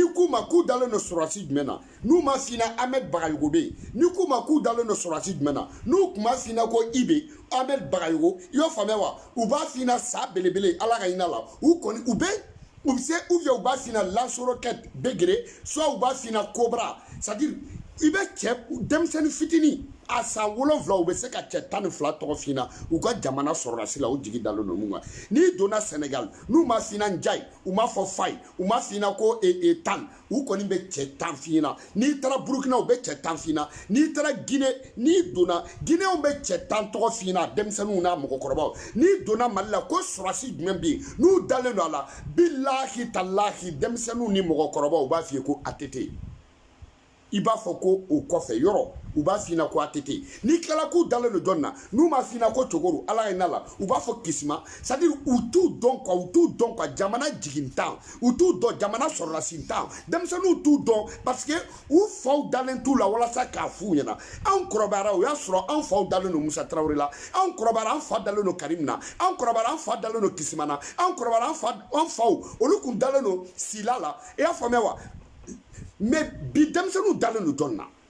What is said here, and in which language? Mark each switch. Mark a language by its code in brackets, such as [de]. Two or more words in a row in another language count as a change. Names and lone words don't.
[bm] k'u ma k'u dalen don sɔrɔdasi jumɛn na n'u ma f'i ɲɛna Ahmed Bagayogo bɛ yen n'i k'u ma k'u dalen don sɔrɔdasi jumɛn na n'u tun ma f'i ɲɛna ko Ibe Ahmed Bagayogo i y'o faamuya wa u b'a f'i ɲɛna sa belebele Ala ka hinɛ la u kɔni u bɛ se [fr] ou bien [bm] u b'a f'i ɲɛna Lance Roquette Begere soit u b'a f'i ɲɛna Cobra [fr] c'est-à-dire [bm] i bɛ cɛ denmisɛnnin fitinin a san 7 u bɛ se ka cɛ 12 tɔgɔ f'i ɲɛna u ka jamana sɔrɔdasi la u jigi dalen don mun kan n'i donna Sénégal n'u ma f'i ɲɛna Ndiaye u ma fɔ Faye u ma f'i ɲɛna ko Tan u kɔni bɛ cɛ 10 f'i ɲɛna n'i taara Burkina u bɛ cɛ 10 f'i ɲɛna n'i taara Guinée n'i donna Guinéenw bɛ cɛ 10 tɔgɔ f'i ɲɛna denmisɛnninw n'a mɔgɔkɔrɔbaw n'i donna Mali la ko sɔrɔdasi jumɛn bɛ yen n'u dalen don a la [ar] بالله تالله [bm] denmisɛnninw ni mɔgɔkɔrɔbaw u b'a f'i ye ko ATT i b'a fɔ ko o kɔfɛ yɔrɔ u b'a f'i ɲɛna ko ATT n'i tilala k'u dalen don jɔn na n'u ma f'i ɲɛna ko Cogoro Ala ka hinɛ la u b'a fɔ Kisima [fr] c'est-à-dire [bm] u t'u dɔn quoi jamana jigintan u t'u dɔn jamana sɔrɔdasi tan denmisɛnninw t'u dɔn parce que u faw dalen t'u la walasa k'a f'u ɲɛna anw kɔrɔbayara o y'a sɔrɔ anw faw dalen don Musa Traoré la anw kɔrɔbayara an fa dalen don Karim na anw kɔrɔbayara an fa dalen don Kisima na anw kɔrɔbayara an faw olu kun dalen don Sila la i y'a faamuya wa mais bi denmisɛnninw dalen don jɔn na